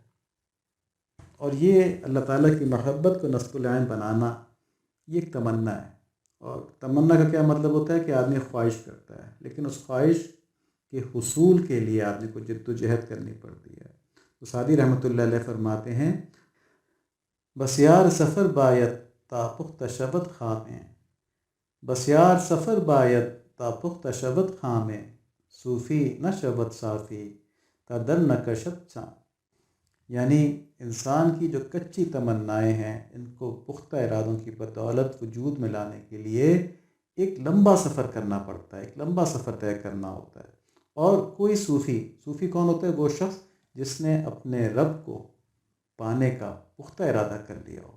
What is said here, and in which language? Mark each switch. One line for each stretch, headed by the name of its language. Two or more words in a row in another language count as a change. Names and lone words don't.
Urdu: اور یہ اللہ تعالیٰ کی محبت کو نصب العین بنانا یہ ایک تمنا ہے، اور تمنا کا کیا مطلب ہوتا ہے کہ آدمی خواہش کرتا ہے، لیکن اس خواہش کے حصول کے لیے آدمی کو جد و جہد کرنی پڑتی ہے۔ تو سعدی
Arabic: رحمۃ اللہ علیہ
Urdu: فرماتے ہیں،
Persian: بسیار سفر باید تا پختہ شود خامیں، بسیار سفر باید تا پختہ شود خامیں، صوفی نہ شود صافی تا در نہ کشد چاں۔
Urdu: یعنی انسان کی جو کچی تمنائیں ہیں ان کو پختہ ارادوں کی بدولت وجود میں لانے کے لیے ایک لمبا سفر کرنا پڑتا ہے، ایک لمبا سفر طے کرنا ہوتا ہے۔ اور کوئی صوفی کون ہوتا ہے؟ وہ شخص جس نے اپنے رب کو پانے کا پختہ ارادہ کر لیا ہو۔